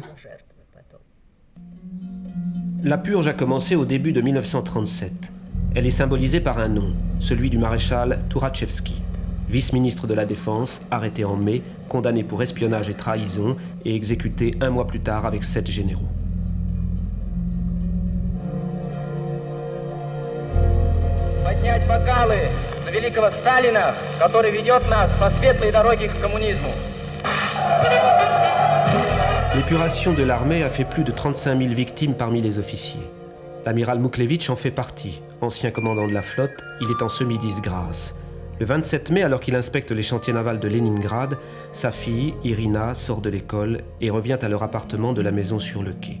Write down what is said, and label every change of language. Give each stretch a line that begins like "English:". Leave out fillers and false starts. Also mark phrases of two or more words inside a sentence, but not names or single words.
French: La purge a commencé au début de 1937. Elle est symbolisée par un nom, celui du maréchal Tourachevski, vice-ministre de la Défense, arrêté en mai, condamné pour espionnage et trahison et exécuté 1 mois plus tard avec 7 généraux.
Russian: Поднять бокалы за великого Сталина, который ведет нас по светлой дороге к коммунизму.
French: L'épuration de l'armée a fait plus de 35 000 victimes parmi les officiers. L'amiral Mouklevitch en fait partie. Ancien commandant de la flotte, il est en semi-disgrâce. Le 27 mai, alors qu'il inspecte les chantiers navals de Leningrad, sa fille, Irina, sort de l'école et revient à leur appartement de la maison sur le quai.